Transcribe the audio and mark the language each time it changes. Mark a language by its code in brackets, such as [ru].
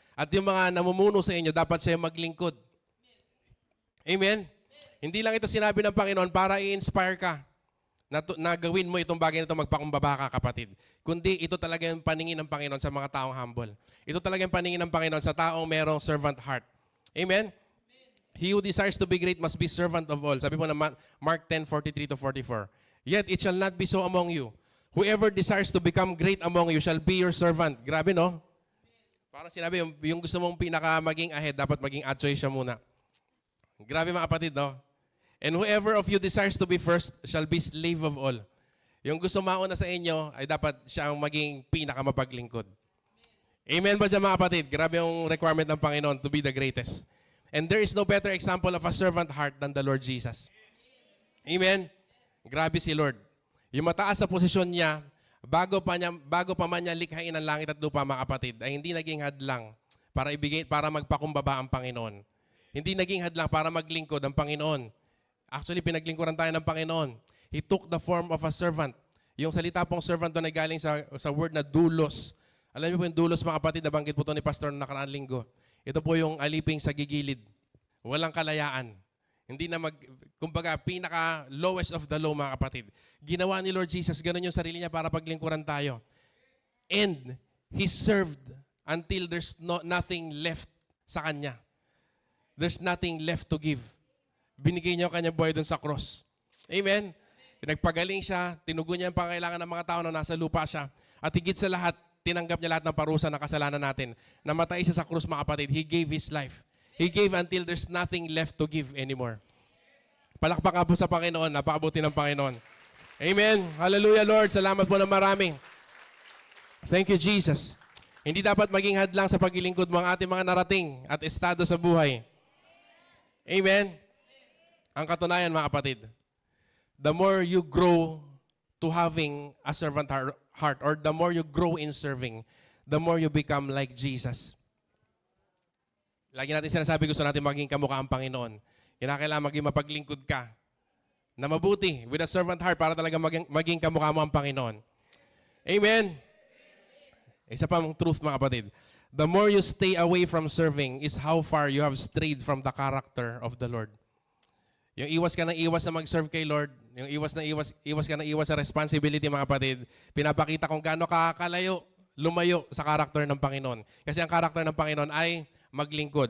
[tl] At yung mga namumuno sa inyo, dapat siya yung maglingkod. Amen? Hindi lang ito sinabi ng Panginoon para i-inspire ka na gawin mo itong bagay na ito, magpakumbaba ka, kapatid. Kundi ito talaga yung paningin ng Panginoon sa mga taong humble. Ito talaga yung paningin ng Panginoon sa taong merong servant heart. Amen? [en] He who desires to be great must be servant of all. [tl] Sabi po na [en] Mark 10:43-44. Yet it shall not be so among you. Whoever desires to become great among you shall be your servant. [tl] Grabe, no? Parang sinabi, yung gusto mong maging ahead, dapat maging atsoy siya muna. Grabe, mga kapatid, no? [en] And whoever of you desires to be first shall be slave of all. [tl] Yung gusto mauna sa inyo ay dapat siya ang maging pinakamapaglingkod. Amen ba dyan, mga kapatid? Grabe yung requirement ng Panginoon [en] to be the greatest. And there is no better example of a servant heart than the Lord Jesus. [tl] Amen? Grabe si Lord. Yung mataas sa posisyon niya, bago pa man niya likhain ang langit at lupa, mga kapatid, ay hindi naging hadlang para magpakumbaba ang Panginoon. Hindi naging hadlang para maglingkod ang Panginoon. Actually, pinaglingkuran tayo ng Panginoon. [en] He took the form of a servant. [tl] Yung salita pong servant doon ay galing sa word na doulos. Alam niyo po yung doulos, mga kapatid, nabanggit po ito ni Pastor na nakaraan linggo. Ito po yung aliping sa gigilid. Walang kalayaan. Hindi na kumbaga, pinaka-lowest of the low, mga kapatid. Ginawa ni Lord Jesus, ganun yung sarili niya para paglingkuran tayo. [en] And He served until there's nothing left [tl] sa Kanya. [en] There's nothing left to give. [tl] Binigay niya ang kanyang buhay doon sa cross. Amen? Nagpagaling siya, tinugon niya ang pangailangan ng mga tao na nasa lupa siya. At higit sa lahat, tinanggap niya lahat ng parusa ng kasalanan natin. Namatay siya sa krus, mga kapatid. [en] He gave His life. He gave until there's nothing left to give anymore. [tl] Palakpak po sa Panginoon. Napakabuti ng Panginoon. Amen. Hallelujah, Lord. Salamat po ng maraming. [en] Thank you, Jesus. [tl] Hindi dapat maging hadlang sa paglilingkod mo ang ating mga narating at estado sa buhay. Amen. Ang katunayan, mga kapatid, [en] the more you grow to having a servant heart, or the more you grow in serving, the more you become like Jesus. [tl] Lagi natin sinasabi, gusto natin maging kamukha ang Panginoon. Kinakailangan maging mapaglingkod ka na mabuti [en] with a servant heart [tl] para talaga maging kamukha mo ang Panginoon. Amen? Isa pang truth, mga kapatid. [en] The more you stay away from serving is how far you have strayed from the character of the Lord. [tl] Yung iwas ka ng iwas na mag-serve kay Lord, yung iwas ka ng iwas sa responsibility, mga kapatid, pinapakita kung gaano lumayo sa karakter ng Panginoon. Kasi ang karakter ng Panginoon ay maglingkod.